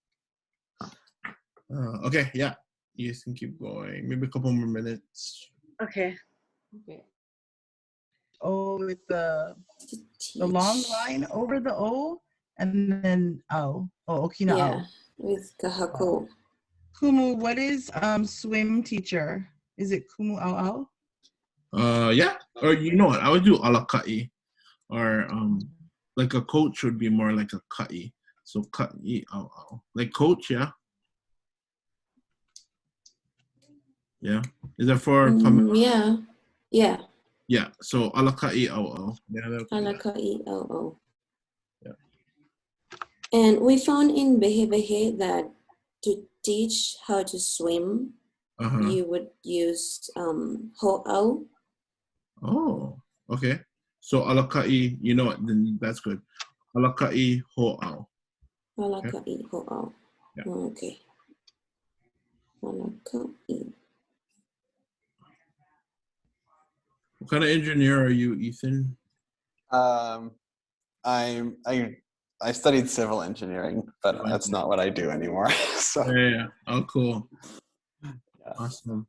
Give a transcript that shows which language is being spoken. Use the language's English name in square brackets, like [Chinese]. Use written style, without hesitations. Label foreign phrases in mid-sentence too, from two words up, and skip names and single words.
[English] Okay, yeah, you guys can keep going. Maybe a couple more minutes. Okay. Okay. O with the long line over the O, and then O. Oh, Okina Yeah, O. with kākou. Kumu, what is swim teacher? Is it [Hawaiian] Kumu ʻAʻa? [English] Yeah, or you know what? I would do [Hawaiian] ala ka'i, [English] or like a coach would be more like a ka'i. So [Hawaiian] ka'i ʻAʻa, [English] like coach, yeah. Yeah, is that for? Yeah, yeah. Yeah, so [Hawaiian] ala ka'i ʻAʻa. [English] Yeah, [Hawaiian] Ala ka'i ʻAʻa. [English] Yeah. And we found in Behe that to teach how to swim, you would use ho'au. Oh, okay. So [Hawaiian] ala ka'i, [English] you know what? Then that's good. [Hawaiian] Ala ka'i ho'au. Ala ka'i ho'au. [English] Yeah. [Hawaiian] Okay. Ala ka'i. [English] What kind of engineer are you, Ethan? I studied civil engineering, but that's not what I do anymore. So Yeah. Oh, cool. Awesome.